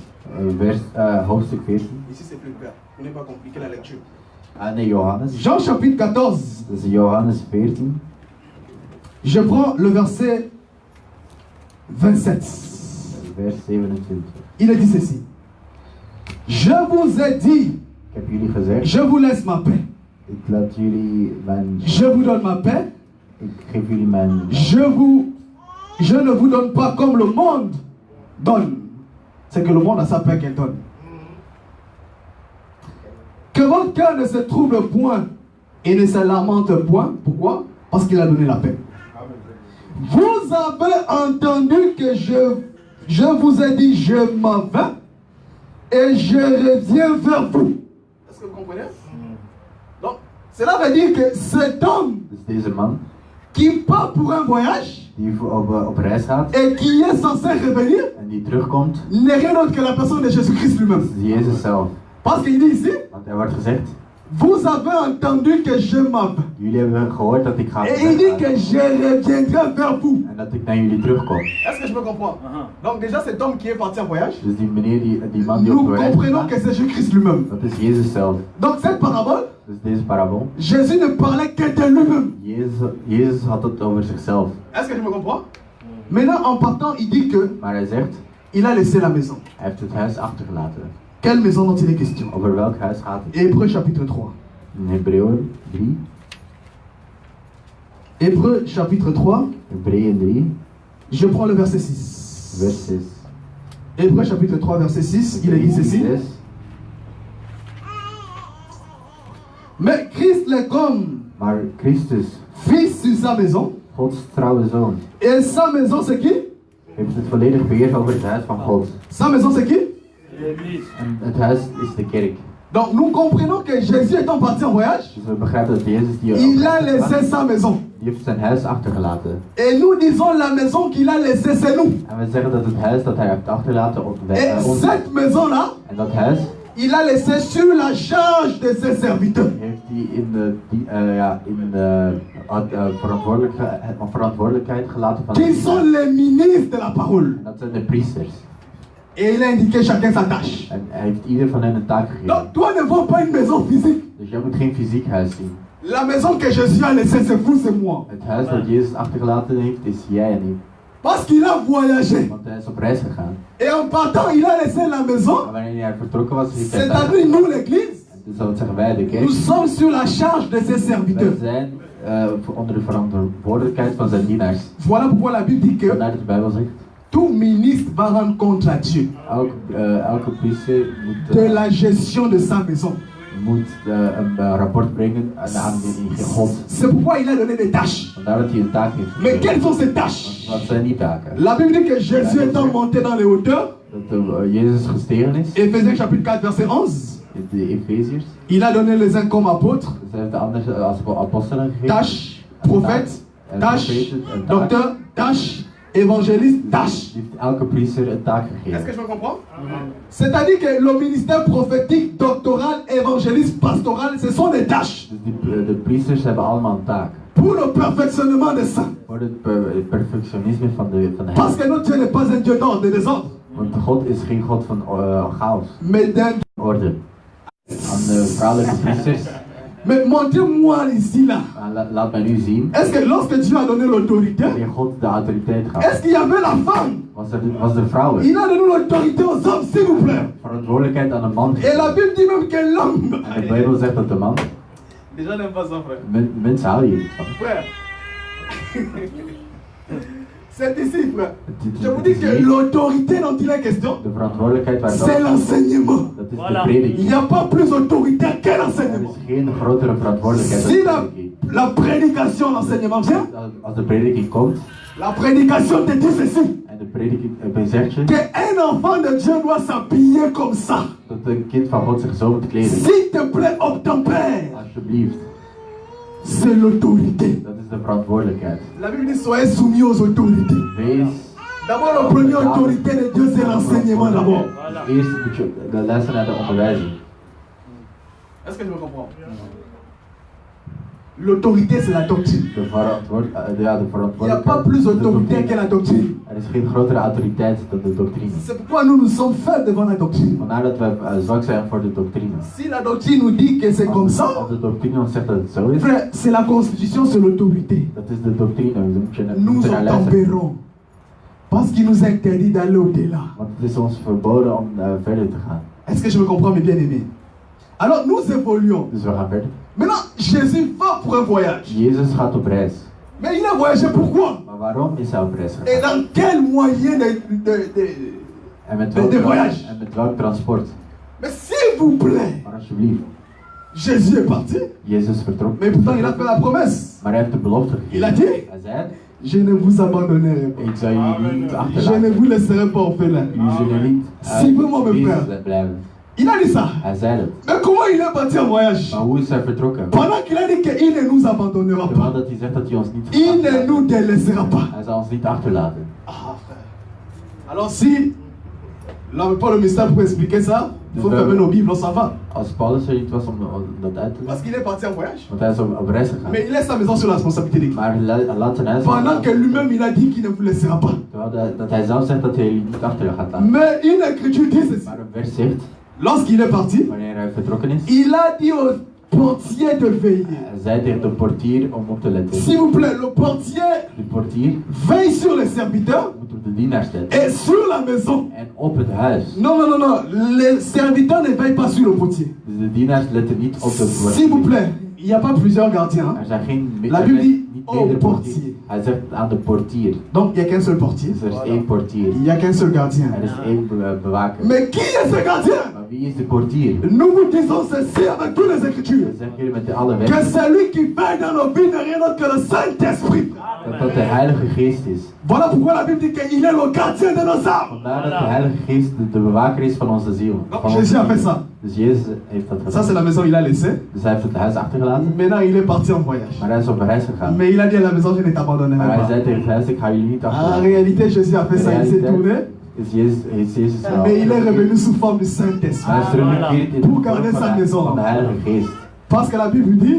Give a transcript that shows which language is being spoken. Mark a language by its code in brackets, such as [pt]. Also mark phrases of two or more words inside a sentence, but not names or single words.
[nl] Hoofdstuk 14. [fr] Ici c'est plus clair, on n'est pas compliqué la lecture. [nl] Ah nee, Johannes. [fr] Jean chapitre 14, [nl] Dat is Johannes 14. [fr] je prends le verset 27. [nl] Vers 27. [fr] Il a dit ceci. Je vous ai dit, [nl] Ik heb jullie gezegd, [fr] je vous laisse ma paix. [nl] ik laat jullie mijn... [fr] Je vous donne ma paix. [nl] Ik geef jullie mijn... [fr] Je ne vous donne pas comme le monde donne. C'est que le monde a sa paix qu'elle donne. Que votre cœur ne se trouble point et ne se lamente point. Pourquoi? Parce qu'il a donné la paix. Vous avez entendu que je vous ai dit, je m'en vais et je reviens vers vous. Est-ce que vous comprenez? Donc, cela veut dire que cet homme [nl] Dus deze man, [fr] qui part pour un voyage [nl] die op reis gaat [fr] et qui est censé revenir [nl] en die terugkomt, [fr] n'est rien d'autre que la personne de Jésus-Christ lui-même. [nl] is Jezus zelf. [fr] Parce qu'il dit ici, [nl] Want er wordt gezegd, [fr] vous avez entendu que je m'en vais. [nl] jullie hebben gehoord dat ik ga [fr] Et il dit [nl] weggaan [fr] que je reviendrai vers vous. [nl] en dat ik naar jullie terugkom. [fr] Est-ce que je peux comprendre? Donc déjà cet homme qui est parti en voyage, [nl] Dus die meneer, die man die op [fr] nous [nl] reis [fr] comprenons [nl] gaat, [fr] que c'est Jésus-Christ lui-même. [nl] dat is Jezus zelf. [fr] Donc cette parabole, [nl] Dus deze parabol, [fr] Jésus ne parlait que de lui-même. [nl] Jezus had het over zichzelf. [fr] Est-ce que je me comprends? Maintenant en partant, il dit que [nl] Maar hij zegt, [fr] il a laissé la maison. [nl] hij heeft het huis achtergelaten. [fr] Quelle maison dont il est question? [nl] Over welk huis gaat het? [fr] Hébreux chapitre 3. [nl] In Hebreeën 3. [fr] Hébreux chapitre 3. [nl] Hebreeën 3, [fr] Je prends le verset 6. [nl] vers 6. [fr] Hébreux chapitre 3, verset 6, il est dit ceci. 6. Mais Christ est comme [nl] Maar Christus, [fr] fils sur sa maison. [nl] Gods trouwe zoon, [fr] Et sa maison, c'est qui? [nl] heeft het volledig beheer over het huis van God. [fr] Sa maison, c'est qui? [nl] En het huis is de kerk. [fr] Donc nous comprenons que Jésus étant parti en voyage, [nl] Dus we begrijpen dat Jezus die [fr] il a laissé sa maison. [nl] die heeft zijn huis achtergelaten. [fr] Et nous disons la maison qu'il a laissée, c'est nous. [nl] En we zeggen dat het huis dat hij heeft achtergelaten [fr] Et [nl] ons. [fr] cette maison-là, [nl] En dat huis [fr] il a laissé sur la charge de ses serviteurs. [nl] heeft hij in de verantwoordelijkheid gelaten van [fr] Qui sont les ministres de la parole. [nl] En dat zijn de priesters. [fr] Et il a indiqué chacun sa tâche. [nl] En hij heeft ieder van hen een taak gegeven. [fr] Donc toi ne vois pas une maison physique. [nl] Dus jij moet geen fysiek huis zien. [fr] La maison que Jésus a laissée, c'est vous, c'est moi. [nl] Het huis dat Jezus achtergelaten heeft, is jij en ik. [fr] Parce qu'il a voyagé. [nl] Want hij is op reis gegaan. [fr] Et en partant, il a laissé la maison. [nl] En wanneer hij vertrokken was, heeft hij [fr] C'est-à-dire nous, l'église. [nl] Dus dat zeggen wij, de kerk. [fr] Nous sommes sur la charge de ses [nl] Wij [fr] serviteurs. [nl] zijn onder de verantwoordelijkheid van zijn dienaars. [fr] Voilà pourquoi la Bible dit que [nl] Vandaar dat de Bijbel zegt. [fr] tout ministre va rendre compte à Dieu [nl] Elke priester [fr] de la gestion de sa maison. [nl] moet een rapport brengen aan God. [fr] C'est pourquoi il a donné des tâches. [nl] Vandaar dat hij een taak heeft. [fr] Mais quelles sont ces tâches? [nl] Wat zijn die taken? [fr] La Bible dit que Jésus étant monté dans les hauteurs, [nl] Dat Jezus gestegen is. [fr] Éphésiens chapitre 4 verset 11, [nl] De Efeziërs. [fr] il a donné les uns comme apôtres, [nl] Ze heeft de anderen als apostelen gegeven. [fr] tâches, prophètes, tâches, docteurs, tâches, évangélistes, tâches. [nl] Die heeft elke priester een taak [fr] Est-ce que [nl] gegeven. [fr] je me comprends? C'est-à-dire que le ministère prophétique, doctoral, évangéliste, pastoral, ce sont des tâches [nl] Dus de priesters hebben allemaal een taak. [fr] pour le perfectionnement des saints. [nl] Voor het perfectionisme van de [fr] Parce [nl] heilige. [fr] que notre Dieu n'est pas un Dieu d'ordre et des ordres, [nl] Want God is geen God van chaos. [fr] mais d'un. [nl] Orde. Aan de vrouwelijke priesters. [fr] Mais montrez-moi ici là. [nl] Laat mij nu zien. [fr] Est-ce que lorsque Dieu a donné l'autorité, [nl] Wanneer God de autoriteit [fr] est-ce [nl] gaf. [fr] qu'il y avait la femme? [nl] Was de vrouwen. [fr] Il a donné l'autorité aux hommes, s'il vous plaît. [nl] Verantwoordelijkheid aan de man. [fr] Et la Bible dit même que l'homme. [nl] En de Bijbel zegt dat de man. [fr] Les gens n'aiment pas ça, frère. [nl] Mensen houden hier niet van. [fr] Frère. C'est ici, frère. Je vous dis que l'autorité dont il est question, [nl] De verantwoordelijkheid waar [fr] c'est l'enseignement. [nl] dat is de [fr] Il [nl] prediking. [fr] n'y a pas plus autoritaire que [nl] Er [fr] l'enseignement. [nl] is geen grotere verantwoordelijkheid dan [fr] Si [nl] de [fr] la, [nl] prediking. [fr] la prédication, l'enseignement vient, [nl] Als de prediking komt [fr] la prédication te dit ceci. [nl] en de prediking zegt je [fr] Qu'un enfant de Dieu doit s'habiller comme ça. [nl] dat een kind van God zich zo moet kleden. [fr] S'il te plaît, obtempère. [nl] Alsjeblieft, [fr] C'est l'autorité. [nl] dat is de verantwoordelijkheid. [fr] La Bible dit soyez soumis aux autorités. [nl] Wees. [fr] D'abord, la première autorité de Dieu, c'est l'enseignement d'abord. [nl] Eerst moet je de lessen naar de onderwijzing. [fr] Est-ce que je me comprends? L'autorité, c'est la doctrine. [nl] De [fr] Il n'y a pas [nl] verantwoordelijkheid. [fr] plus [nl] de [fr] autoritaire que [nl] doctrine. [fr] la doctrine. [nl] Er is geen grotere autoriteit dan de doctrine. [fr] C'est pourquoi nous nous sommes faits devant la doctrine. [nl] Vandaar dat we zwak zijn voor de doctrine. [fr] Si la doctrine nous dit que c'est comme ça, [nl] Als de doctrine ons zegt dat het zo is, [fr] frère, c'est la constitution, c'est l'autorité. [nl] dat is de doctrine. We [fr] Nous [nl] moeten naar luisteren. [fr] obtempérons. Parce qu'il nous interdit d'aller au-delà. [nl] Want het is ons verboden om verder te gaan. [fr] Est-ce que je me comprends, mes bien-aimés? Alors, nous évoluons. [nl] Dus we gaan verder. [fr] Maintenant, Jésus va pour un voyage. [nl] Jezus gaat op reis. [fr] Mais il a voyagé pourquoi? [nl] Maar waarom is hij op reis [fr] Et [nl] gegaan? [fr] dans quel moyen [nl] En met [fr] de voyage? [nl] welk transport? [fr] Mais s'il vous plaît, [nl] Maar alsjeblieft, [fr] Jésus est parti. [nl] Jezus vertrok. [fr] Mais pourtant, il a fait la promesse. [nl] Maar hij heeft de belofte [fr] Il a [nl] gegeven. [fr] dit, [nl] Hij zei, [fr] je ne vous abandonnerai pas. [nl] ik zal jullie niet [fr] Je ne [nl] achterlaten. [fr] vous laisserai pas orphelin. [nl] Jullie zullen niet [fr] Si vraiment me [nl] wezen [fr] frère. [nl] blijven. [fr] Il a dit ça. [nl] Hij zei dat. [fr] Mais comment il est parti en voyage? [nl] Maar hoe is hij vertrokken? [fr] Pendant qu'il a dit qu'il ne nous abandonnera [nl] Terwijl [fr] pas. [nl] dat hij zegt dat hij ons niet [fr] Il ne [nl] achterlaat. [fr] nous délaissera pas. [nl] Hij zal ons niet achterlaten. [fr] Ah, frère. Alors si, là, pas le mystère pour expliquer ça, il faut fermer nos Bibles, on s'en va. [nl] Als Paulus er niet was om dat uit te [fr] Parce [nl] leggen. [fr] qu'il est parti en voyage. [nl] Want hij is op reis gegaan. [fr] Mais il laisse sa maison sur la responsabilité d'équipe. [nl] Maar hij laat zijn huis [fr] Pendant que lui-même, il a dit qu'il ne vous laissera pas. [nl] Terwijl dat hij zelf zegt dat hij jullie niet achter gaat laten. [fr] Mais une écriture dit ceci. [nl] Maar een vers zegt, [fr] Lorsqu'il est parti, [nl] wanneer hij vertrokken is, [fr] il a dit au portier de veiller. [nl] hij zei tegen de portier om op te letten. [fr] S'il vous plaît, le portier [nl] De portier [fr] veille sur les serviteurs [nl] moet op de dienaars letten. [fr] et sur la maison. [nl] En op het huis. [fr] Non, non, non, non. Les serviteurs ne veillent pas sur le portier. [nl] Dus de dienaars letten niet op de [fr] S'il vous [nl] portier. [fr] plaît, il n'y a pas plusieurs gardiens. [nl] Er zijn geen [fr] La Bible dit, [nl] niet [fr] au [nl] de [fr] portier. [nl] Hij zegt aan de portier. [fr] Donc il n'y a qu'un seul portier. [nl] Dus er is één portier. [fr] Il n'y a qu'un seul gardien. [nl] Er is één bewaker. [fr] Mais qui est ce gardien? [nl] Maar wie is de portier? [fr] Nous vous disons ceci avec toutes les Écritures. [nl] Dat zeggen jullie met alle [fr] Que [nl] wetten. [fr] celui qui veille dans nos vies n'est rien d'autre que le Saint-Esprit. [nl] Dat de Heilige Geest is. [fr] Voilà pourquoi la Bible dit qu'il est le gardien de nos âmes. [nl] Vandaar dat de Heilige Geest de bewaker is van onze ziel. [fr] Donc, [nl] Van [fr] Jésus [nl] onze [fr] a fait [nl] ziel. [fr] ça. [nl] Dus Jezus heeft dat [fr] Ça, [nl] gedaan. [fr] c'est la maison qu'il a laissée. [nl] Dus hij heeft het huis achtergelaten. [fr] Maintenant, il est parti en voyage. [nl] Maar hij is op reis gegaan. [fr] Mais il a dit à la maison, je ne t'abandonnerai [nl] Maar hij [fr] pas. [nl] zei tegen het huis, ik ga jullie niet [fr] En [nl] achterlaten. [fr] réalité, Jésus a fait ça, il s'est tourné. [nl] Is Jezus wel. [fr] Mais il est revenu sous forme du [nl] Maar [fr] Saint-Esprit. [nl] hij is teruggekeerd in de [fr] Pour garder [nl] vorm [fr] sa maison. [nl] van de Heilige Geest. [fr] Parce que la Bible dit,